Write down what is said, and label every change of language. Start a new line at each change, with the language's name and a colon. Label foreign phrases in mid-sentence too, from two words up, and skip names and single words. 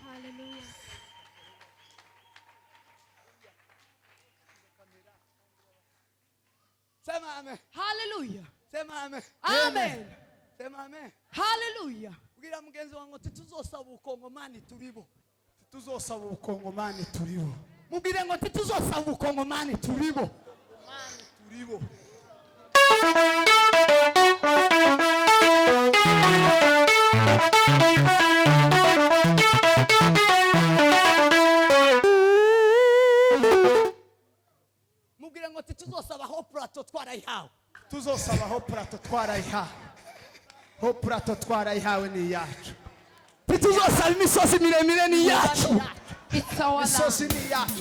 Swahili: Sema amen. Hallelujah. Sema amen. Amen. Sema amen. Hallelujah.
Rundi: Bwira mugenzi wangu tituzosaba ubukongomani turibo. Tuzosaba ubukongomani turibo. Mubwire ngo tituzosaba ubukongomani turibo. Turibo. Mubwire ngo tituzosaba ho plateau twarayihawe. Tuzosaba ho plateau twarayihawe. Ho plateau twarayihawe ni yacu. Tituzosaba imisozi miremire ni yacu.
English: It's our
Rundi: Misozi
English: land.
Rundi: ni yacu.